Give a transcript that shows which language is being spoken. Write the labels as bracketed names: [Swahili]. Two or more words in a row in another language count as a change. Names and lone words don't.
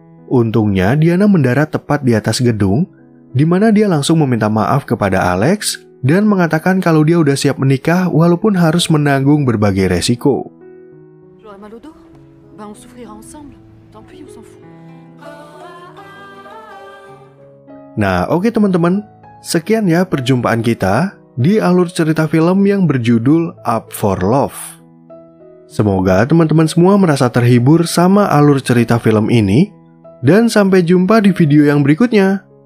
[Indonesian] Untungnya Diana mendarat tepat di atas gedung, di mana dia langsung meminta maaf kepada Alex dan mengatakan kalau dia udah siap menikah walaupun harus menanggung berbagai resiko. [French] J'aurais mal au dos. Ben on souffrira ensemble. Tant pis, on s'en fout. [Indonesian] Nah, oke teman-teman, sekian ya perjumpaan kita di alur cerita film yang berjudul Up for Love. Semoga teman-teman semua merasa terhibur sama alur cerita film ini, dan sampai jumpa di video yang berikutnya.